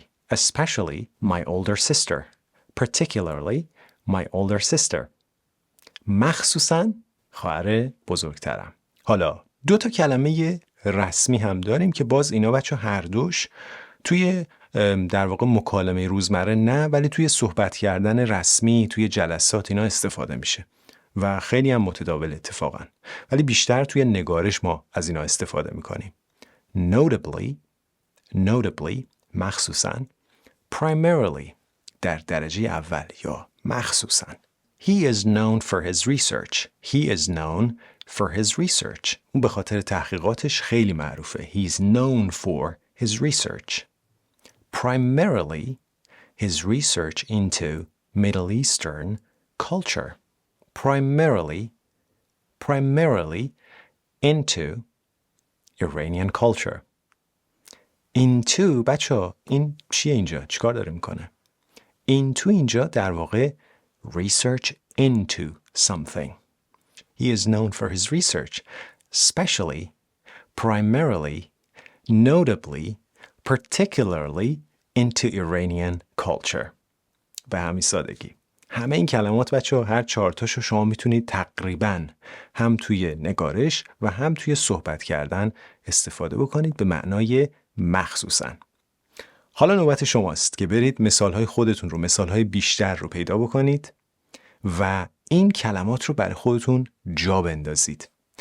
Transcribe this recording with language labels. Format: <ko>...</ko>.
<en>Especially my older sister. Particularly my older sister.</en> <fa>مخصوصاً خواهر بزرگترم. حالا 2 کلمه رسمی هم داریم که باز اینا بچه هر دوش توی در واقع مکالمه روزمره نه، ولی توی صحبت کردن رسمی، توی جلسات اینا استفاده میشه و خیلی هم متداول اتفاقا، ولی بیشتر توی نگارش ما از اینا استفاده میکنیم. Notably مخصوصاً. Primarily در درجه اول یا مخصوصاً.</fa> <en>He is known for his research.</en> <fa>اون به خاطر تحقیقاتش خیلی معروفه.</fa> <en>He is known for his research. Primarily his research into Middle Eastern culture. primarily into Iranian culture.</en> <fa>into بچه این چیه اینجا؟ چیکار داره میکنه؟ into اینجا در واقع research into something.</fa> <en>He is known for his research, especially, primarily, notably, particularly into Iranian culture.</en> <fa>به همین سادگی. همه این کلمات بچه هر 4 تاشو شما میتونید تقریباً هم توی نگارش و هم توی صحبت کردن استفاده بکنید به معنای مخصوصاً. حالا نوبت شماست که برید مثالهای خودتون رو، مثالهای بیشتر رو پیدا بکنید و این کلمات رو برای خودتون جا بندازید.</fa>